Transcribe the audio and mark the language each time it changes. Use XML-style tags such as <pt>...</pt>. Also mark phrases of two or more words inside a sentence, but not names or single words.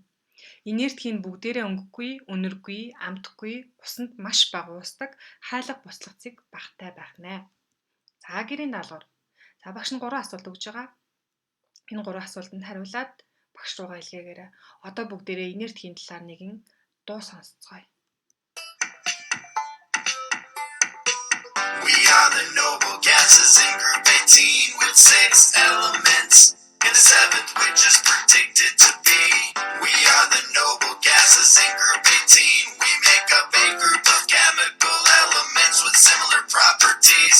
<mn>Инерт хий нь бүгдээрээ өнгөгүй, үнэргүй, амтгүй, усанд маш бага уусдаг, хайлах буцлагцыг багатай байх нэ. За гэрийн даалгавар. За багш нь 3 асуулт өгж байгаа. Энэ 3 асуултанд хариулаад багш руугаа илгээгээрэй. Одоо бүгдээрээ инерт хийн талаар нэгэн дуу сонсцгоё.</mn> <en>We are the noble gases in group 18 with 6 elements. In the 7th, which is predicted to be. We are the noble gases in group 18. We make up a group of chemical elements with similar properties.</en>